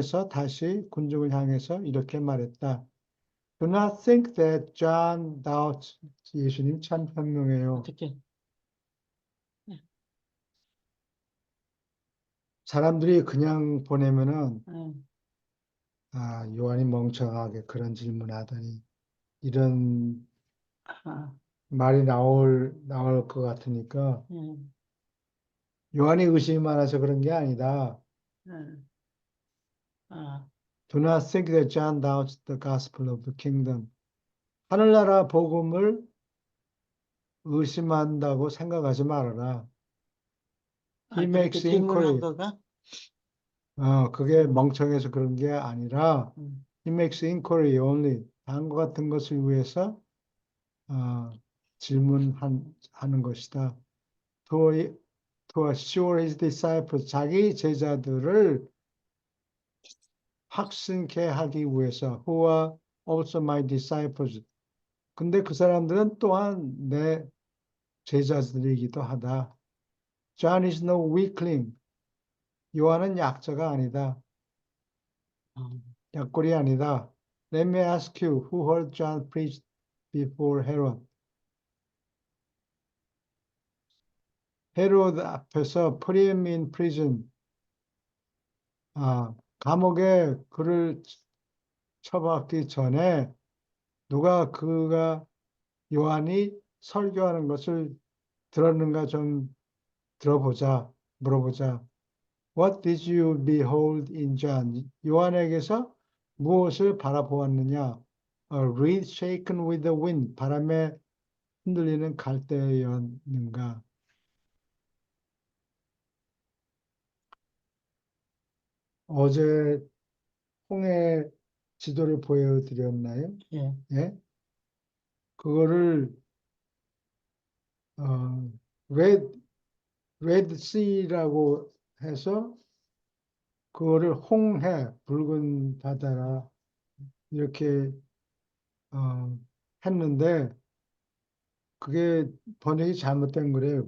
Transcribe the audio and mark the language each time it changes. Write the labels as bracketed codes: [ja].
[ko] 다시 군중을 향해서 이렇게 말했다. [en] Do not think that John doubts. [ko] 예수님 참 현명해요. 어떻게? 사람들이 그냥 보내면은 응. 요한이 멍청하게 그런 질문하더니 이런 아, 말이 나올 것 같으니까 응. 요한이 의심이 많아서 그런 게 아니다. 응. 아, [en] Do not think that John doubts the gospel of the kingdom. [ko] 하늘나라 복음을 의심한다고 생각하지 말아라. [en] He [ko] 그렇게 [en] makes [ko] 질문한 [en] inquiry. [ko] 거가? 그게 멍청해서 그런 게 아니라 응. [en] He makes inquiry only. [ko] 다음과 같은 것을 위해서 질문하는 것이다. [en] To assure his disciples. [ko] 자기 제자들을 확신케 하기 위해서. [en] Who are also my disciples. [ko] 근데 그 사람들은 또한 내 제자들이기도 하다. [en] John is no weakling. [ko] 요한은 약자가 아니다. 약골이 아니다. [en] Let me ask you, who heard John preach before Herod? [ko] 헤롯 앞에서 [en] put him in prison. [ko] 감옥에 그를 처박기 전에 누가 그가 요한이 설교하는 것을 들었는가 좀 물어보자. [en] What did you behold in John? [ko] 요한에게서 무엇을 바라보았느냐? [en] A reed shaken with the wind. [ko] 바람에 흔들리는 갈대였는가? 어제 홍해 지도를 보여드렸나요? 예. 예? 그거를 어, 레드 씨라고 해서 그거를 홍해, 붉은 바다라 이렇게 했는데 그게 번역이 잘못된 거래요.